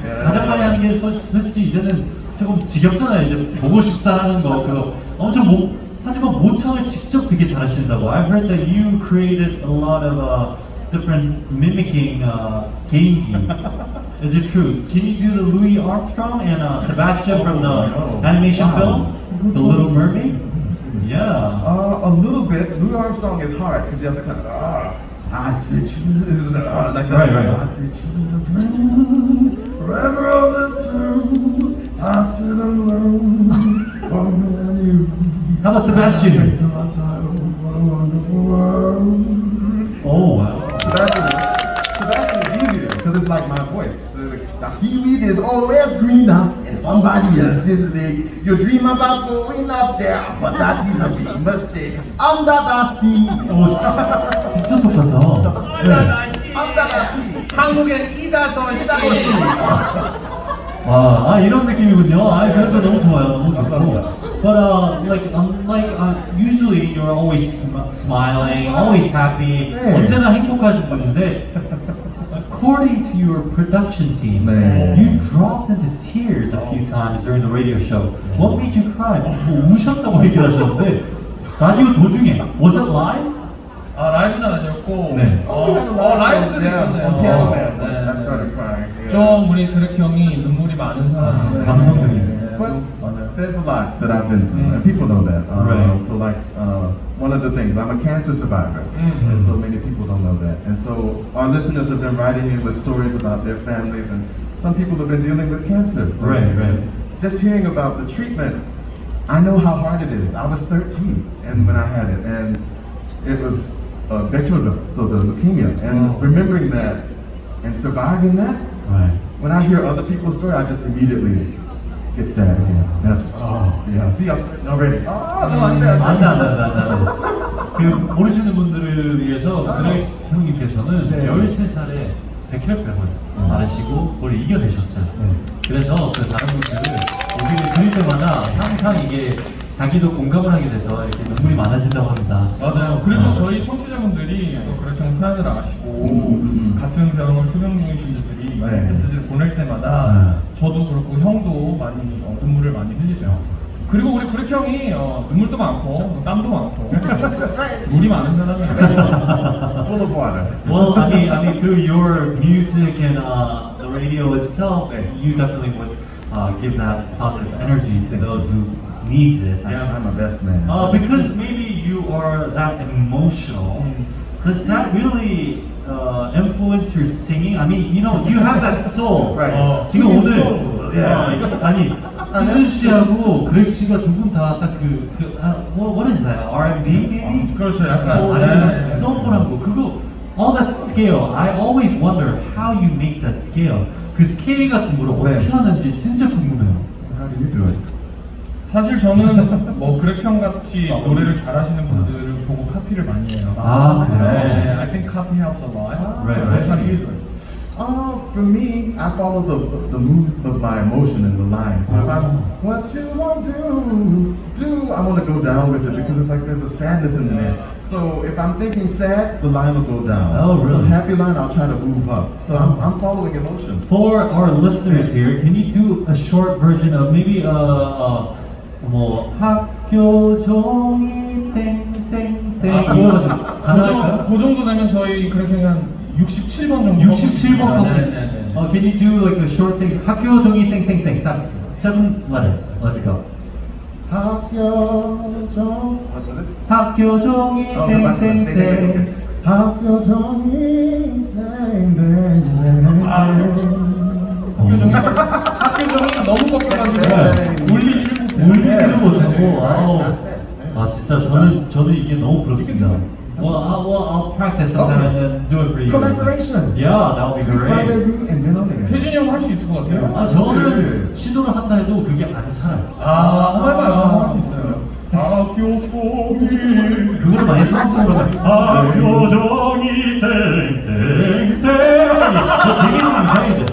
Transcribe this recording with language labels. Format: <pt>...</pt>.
<ko>가장 많이 하는 게 솔직히 이제는 조금 지겹잖아요. 이제 보고 싶다는 거 그거 엄청 하지만 모창을 직접 되게 잘하신다고.</ko> <en>I've heard that you created a lot of different mimicking 개인기. Is it true? Can you do the Louis Armstrong and Sebastian from the animation film, The Little Mermaid? Yeah. A little bit. Louis Armstrong is hard because you have to kind of I see trees like that. Right. I see trees of green, forever of this true. I sit alone, oh man, you. How about Sebastian? What a wonderful world. Oh wow. Sebastian is easy because it's like my voice. The seaweed is always greener in somebody else's lake. You dream about going up there, but that is a big mistake. Under the sea.</en> <ko>진짜 똑같다.</ko> <en>Under the sea.</en> <ko>한국엔 이다 더 싸고 있습니다. 이런 느낌이군요. 그래도 너무 좋아요. 너무 좋고.</ko> <en>But usually you're always smiling, always happy.</en> <ko>언제나 행복하신 분인데.</ko> <en>According to your production team, you dropped into tears a few times during the radio show. What made you cry?</en> <ko>우셨다고 얘기하셨는데 라디오 도중에</ko> <en>was it live?</en> <ko>라이브는 아니었고 네. 라이브도 있었네요.</ko> <en>I started crying.</en> <ko>좀 우리 그렉 형이 눈물이 많은 사람인데 감성적이네.</ko> <en>But there's a lot that I've been through, and people know that. Right. So one of the things, I'm a cancer survivor, and so many people don't know that. And so our listeners have been writing in with stories about their families, and some people have been dealing with cancer. Right. just hearing about the treatment, I know how hard it is. I was 13 and when I had it, and it was bacterial, so the leukemia, and remembering that and surviving that. Right. When I hear other people's story, I just immediately get sad again. Oh, yeah. See, I'm already. Oh, no, I'm dead.</en> <ko>안돼. 그 모르시는 분들을 위해서 그렉 형님께서는 네. 13살에 백혈병을 앓으시고 그걸 이겨내셨어요. 그래서 그 다른 분들을 여기를 드릴 때마다 항상 이게 자기도 공감을 하게 돼서 이렇게 눈물이 많아진다고 합니다. 맞아요. 그리고 저희 청취자분들이 또 그렇게 사연을 아시고 같은 병을 투병 중이신 분들이 많이 네. 메시지를 보낼 때마다 저도 그렇고 형도 많이 눈물을 많이 흘리죠. 그리고 우리 그렉 형이 눈물도 많고 땀도 많고 물이 많은 사람이에요.</ko> <en>Full of water. Well, I mean, through your music and the radio itself, you definitely would give that positive energy to those who needs it. I try my best, man. Because maybe you are that emotional. Does that really influence your singing? I mean, you know, you have that soul. Right.</en> <ko>지금</ko> <en>Singing</en> <ko>오늘</ko> <en>soul. Yeah.</en> <ko>아니 희준 씨하고 그렉 씨가 두 분 다 딱</ko> <en>what is that? R&B maybe?</en> <ko>그렇죠. 약간 소울풀한 거 그거</ko> <en>all that scale. I always wonder how you make that scale.</en> <ko>그 스케일 같은 거를 어떻게 하는지 진짜 궁금해요.</ko> <en>How do you do it?</en> <ko>사실 저는 뭐 그렉 형 같이 노래를 잘하시는 분들을 보고 카피를 많이 해요. 아, 그래요?</ko> <en>네, I think copy helps a lot. Right. How do you do it? For me, I follow the mood of my emotion and the lines. So if I'm, what you want to do, I want to go down with it because it's like there's a sadness in there. So if I'm thinking sad, the line will go down. Oh, really? If I'm happy line, I'll try to move up. So I'm following emotion. For our listeners here, can you do a short version of maybe</en> <ko>뭐 학교 종이 땡땡땡 가능할까요? 그 정도 되면 저희 그렉 형이 한 67번 정도. 67번 네.</ko> <en>Can you do like a short thing?</en> <ko>학교 종이 땡땡땡 딱</ko> <en>7 letters. Let's go.</en> <ko>학교 종</ko> <en>what was it?</en> <ko>학교 종이 땡땡땡 학교 종이 땡땡땡 학교 종이 너무 꺾여가지고 울리지를 못하고 아 진짜 저는 이게 너무 부럽습니다.</ko> <en>Well, I'll practice sometime and then do it for you. Collaboration. Yeah, that would be great. and then on there.</en> <ko>태준이 형 할 수 있을 것 같아요. 저는 시도를 한다 해도 그게 안 살아요. 한번 해봐요. 할 수 있어요. 학교 종이 그걸 많이 성공적으로 하면 학교 종이 땡땡땡 되게 좀 이상해져.</ko>